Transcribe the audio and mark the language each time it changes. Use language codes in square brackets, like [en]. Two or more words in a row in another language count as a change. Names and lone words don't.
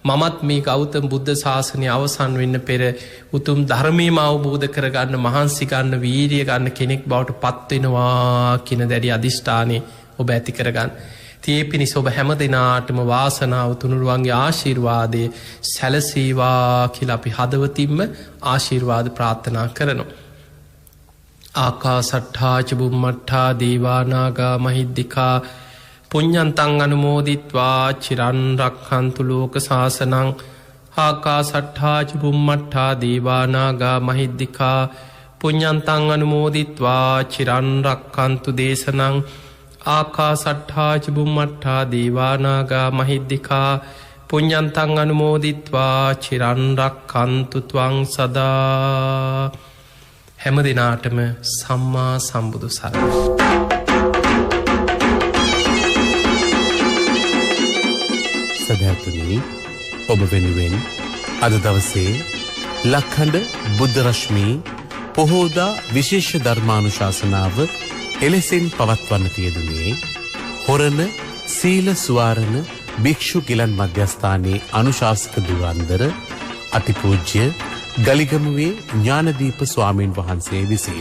[si] මමත් මේ ගෞතම බුද්ධ ශාසනය අවසන් වෙන්න පෙර උතුම් ධර්මයම අවබෝධ කරගන්න මහන්සි ගන්න වීරිය ගන්න කෙනෙක් බවට පත්වෙනවා කියන දැඩි අධිෂ්ඨානය ඔබ ඇති කරගන්න. තියේ පිණිස ඔබ හැම දෙනාටම වාසනාව තුනුරුවන්ගේ ආශිර්වාදය සැලසේවා කියලා අපි හදවතින්ම ආශිර්වාද ප්‍රාර්ථනා කරනවා. [pi] ආකාසට්ඨා ච බුම්මට්ඨා දේවානාගා මහිද්దికා පුඤ්ඤන්තං අනුමෝදිත්වා චිරන් රක්ඛන්තු ලෝක සාසනං. ආකාසට්ඨා ච බුම්මට්ඨා දේවානාගා මහිද්దికා පුඤ්ඤන්තං අනුමෝදිත්වා චිරන් රක්ඛන්තු දේශනං. ආකාසට්ඨා ච බුම්මට්ඨා දේවානාගා මහිද්దికා පුඤ්ඤන්තං අනුමෝදිත්වා චිරන් රක්ඛන්තු ත්වං සදා. [si] හැම දිනාටම සම්මා සම්බුදු සරණයි. සදහැතුනි, ඔබ වෙනුවෙන් අද දවසේ ලක්හඬ බුද්ධ රශ්මී පොහෝදා විශේෂ ධර්මානුශාසනාව එලෙසින් පවත්වන්නට යෙදුනේ හොරණ සීල සුවාරණ භික්ෂු ගිලන් මධ්‍යස්ථානයේ අනුශාසක දුරන්දර අතිපූජ්‍ය ගලිගමුවේ ඥානදීප ස්වාමීන් වහන්සේ විසින්.